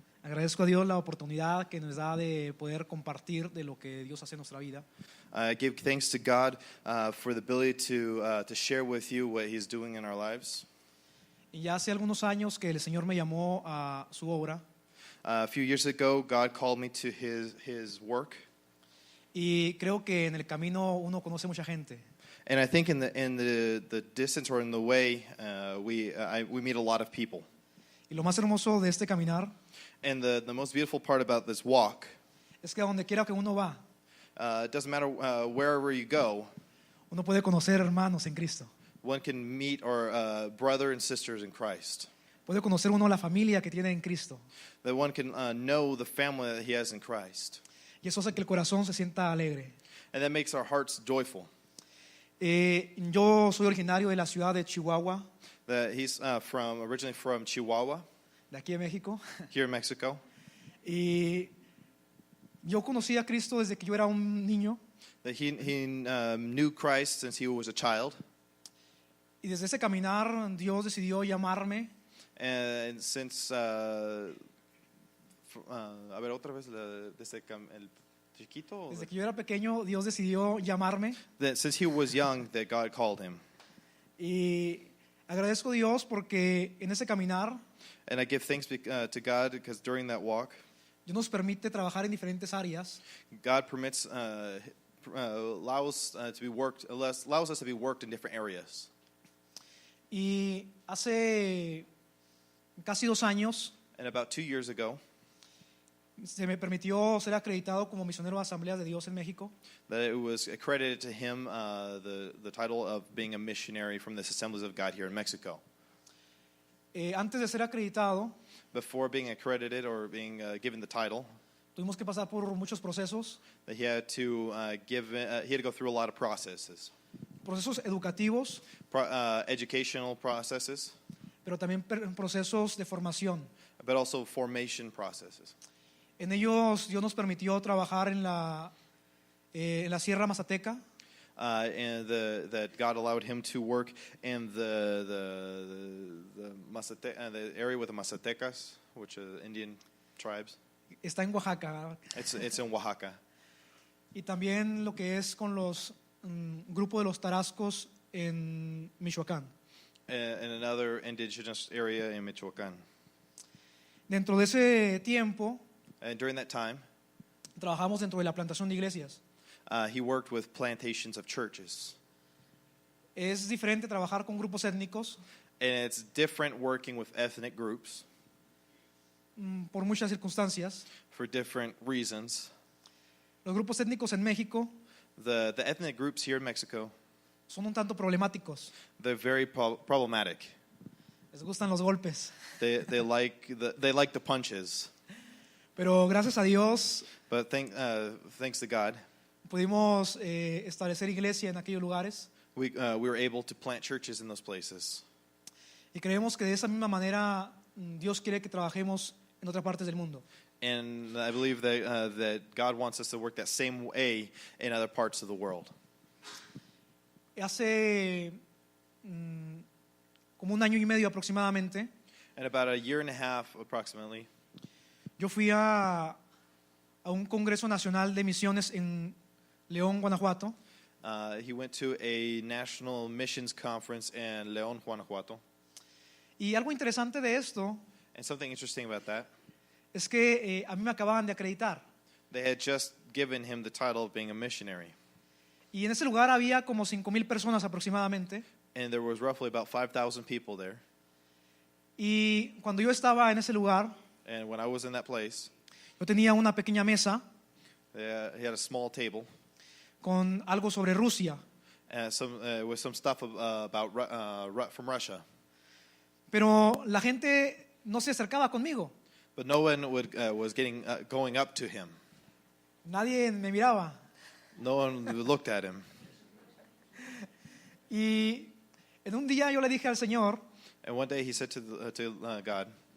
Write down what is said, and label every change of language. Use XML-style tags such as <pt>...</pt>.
<es>Agradezco a Dios la oportunidad que nos da de poder compartir de lo que Dios hace en nuestra vida.</es> <en>I give thanks to God for the ability to share with you what He's doing in our lives.</en> <es>Y ya hace algunos años que el Señor me llamó a su obra</es> <en>A few years ago, God called me to His work,</en> <es>y creo que en el camino uno conoce mucha gente.</es> <en>and I think in the distance or in the way, we meet a lot of people.</en> <es>Y lo más hermoso de este caminar</es> <en>And the most beautiful part about this walk,</en> <es>es que a donde quiera que uno va,</es> <en>it doesn't matter wherever you go,</en> <es>uno puede conocer hermanos en Cristo.</es> <en>one can meet our brother and sisters in Christ.</en> <es>Puede conocer uno la familia que tiene en Cristo.</es> <en>That one can know the family that he has in Christ.</en> <es>Y eso hace que el corazón se sienta alegre.</es> <en>And that makes our hearts joyful.</en> <es>Yo soy originario de la ciudad de Chihuahua,</es> <en>That he's originally from Chihuahua,</en> <es>de aquí de México.</es> <en>here in Mexico.</en> <es>Y yo conocí a Cristo desde que yo era un niño.</es> <en>That he knew Christ since he was a child.</en> <es>Y desde ese caminar Dios decidió llamarme.</es> <en>And since,</en> <es>a ver, otra vez, desde el chiquito. Desde que yo era pequeño Dios decidió llamarme.</es> <en>That since he was young, that God called him.</en> <es>Y agradezco a Dios porque en ese caminar</es> <en>And I give thanks to God because during that walk,</en> <es>Dios nos permite trabajar en diferentes áreas.</es> <en>God permits, allows us to be worked in different areas.</en> <es>Y hace casi 2 años</es> <en>And about 2 years ago,</en> <es>se me permitió ser acreditado como misionero de Asambleas de Dios en México.</es> <en>that it was accredited to him the title of being a missionary from the Assemblies of God here in Mexico.</en> <es>Antes de ser acreditado,</es> <en>Before being accredited or being given the title,</en> <es>tuvimos que pasar por muchos procesos,</es> <en>that he had to go through a lot of processes,</en> <es>procesos educativos,</es> <en>educational processes,</en> <es>pero también procesos de formación.</es> <en>but also formation processes.</en> <es>En ellos Dios nos permitió trabajar en la Sierra Mazateca,</es> <en>And that God allowed him to work in the area with the Mazatecas, which are Indian tribes.</en> <es>está en Oaxaca,</es> <en>It's in Oaxaca.</en> <es>y también lo que es con los grupo de los Tarascos en Michoacán.</es> <en>In another indigenous area in Michoacán.</en> <es>Dentro de ese tiempo</es> <en>And during that time,</en> <es>trabajamos dentro de la plantación de iglesias.</es> <en>he worked with plantations of churches.</en> <es>Es diferente trabajar con grupos étnicos</es> <en>And it's different working with ethnic groups</en> <es>por muchas circunstancias.</es> <en>for different reasons.</en> <es>Los grupos étnicos en México</es> <en>The ethnic groups here in Mexico,</en> <es>son un tanto problemáticos.</es> <en>they're very problematic.</en> <es>Les gustan los golpes.</es> <en>They like the punches.</en> <es>Pero gracias a Dios</es> <en>But thanks to God,</en> <es>pudimos establecer iglesia en aquellos lugares.</es> <en>we were able to plant churches in those places.</en> <es>Y creemos que de esa misma manera Dios quiere que trabajemos en otras partes del mundo.</es> <en>And I believe that God wants us to work that same way in other parts of the world.</en> <es>Hace como 1 año y medio aproximadamente,</es> <en>And about a year and a half approximately,</en> <es>yo fui a un congreso nacional de misiones en León, Guanajuato.</es> <en>he went to a national missions conference in León, Guanajuato.</en> <es>Y algo interesante de esto</es> <en>And something interesting about that,</en> <es>es que a mí me acababan de acreditar.</es> <en>they had just given him the title of being a missionary.</en> <es>Y en ese lugar había como 5,000 personas aproximadamente.</es> <en>And there was roughly about 5,000 people there.</en> <es>Y cuando yo estaba en ese lugar,</es> <en>And when I was in that place,</en> <es>yo tenía una pequeña mesa</es> <en>he had a small table</en> <es>con algo sobre Rusia.</es> <en>with some stuff from Russia.</en> <es>Pero la gente no se acercaba conmigo.</es> <en>But no one was going up to him.</en> <es>Nadie me miraba.</es> <en>No one looked at him.</en> <es>Y en un día yo le dije al Señor,</es> <en>And one day he said to God,</en>